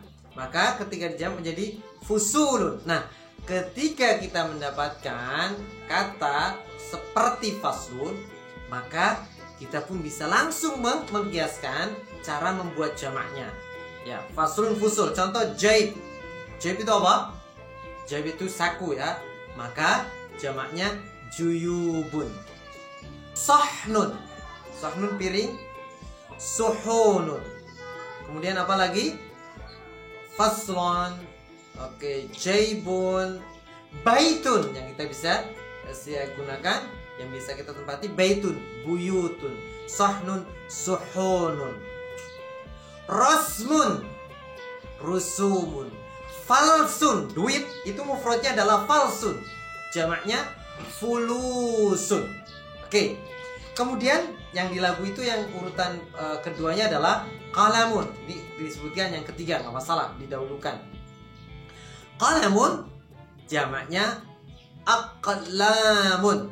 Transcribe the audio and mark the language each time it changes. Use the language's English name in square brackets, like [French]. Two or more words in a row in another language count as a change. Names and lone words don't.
[Indonesian] Maka ketika dijamak menjadi fusulun. Nah, ketika kita mendapatkan kata seperti faslun, maka kita pun bisa langsung mengkiaskan cara membuat jamaknya. Ya, faslun, fusul. Contoh jaib. Jaib itu apa? Jaib itu saku ya. Maka jamaknya juyubun. [Arabic] Sahnun. Sahnun piring. Suhunun. [Indonesian] Kemudian apa lagi? [Arabic] Faslon. Oke, jaibun. [Indonesian] Baitun yang kita bisa gunakan, yang bisa kita tempati, baitun, [Arabic] buyutun. Sahnun, suhunun. Rasmun, rusumun. Falsun, [Indonesian] duit, itu mufradnya adalah falsun, jamaknya fulusun. Oke. Kemudian yang di lagu itu yang urutan keduanya adalah qalamun. Ini disebutkan yang ketiga, nggak masalah, didahulukan. Qalamun jamaknya aqlamun.